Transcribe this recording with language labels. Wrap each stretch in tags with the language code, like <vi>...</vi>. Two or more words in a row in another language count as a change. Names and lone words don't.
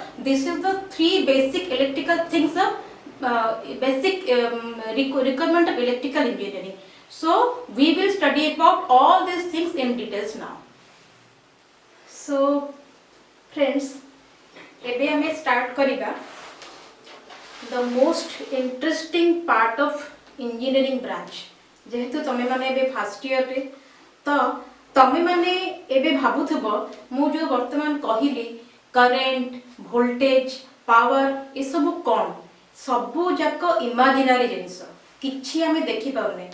<en>This is the three basic electrical things of requirement of electrical engineering. So we will study about all these things in details now. So friends,</en> <or>ଏବେ ଆମେ start କରିବା</or> <en>the most interesting part of engineering branch.</en> <or>ଯେହେତୁ ତମେ ମାନେ ଏବେ</or> <en>first year</en> <or>ରେ, ତୋ ତମେ ମାନେ ଏବେ ଭାବୁଥବୋ ମୁ ଜୋ ବର୍ତ୍ତମାନ କହିଲି</or> <en>current, voltage, power,</en> <or>ଏ ସବ କୋନ ସବୁ ଯାକ</or> <en>imaginary things,</en> <or>କିଛି ଆମେ ଦେଖି ପାଉନେ.</or>